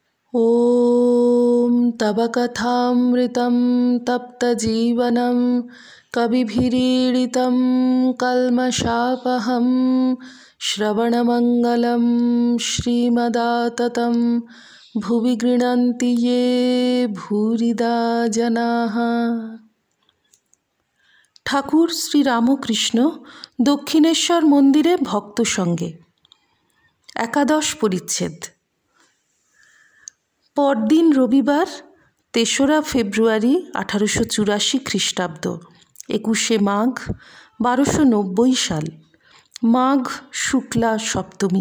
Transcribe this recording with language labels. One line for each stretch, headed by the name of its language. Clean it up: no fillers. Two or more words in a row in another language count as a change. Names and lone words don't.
Sanskrit: ॐ तव कथामृतं तप्तजीवनं कविभिरीडितं कल्मषापहं श्रवणमङ्गलं श्रीमदाततं भुवि गृह्णन्ति ये भूरिदा जनाः।
Bangla: ঠাকুর শ্রী রামকৃষ্ণ দক্ষিণেশ্বর মন্দিরে ভক্ত সঙ্গে। একাদশ পরিচ্ছেদ। পরদিন রবিবার ৩রা ফেব্রুয়ারি ১৮৮৪ খ্রিস্টাব্দ, ২১শে মাঘ ১২৯০ সাল, মাঘ শুক্লা সপ্তমী।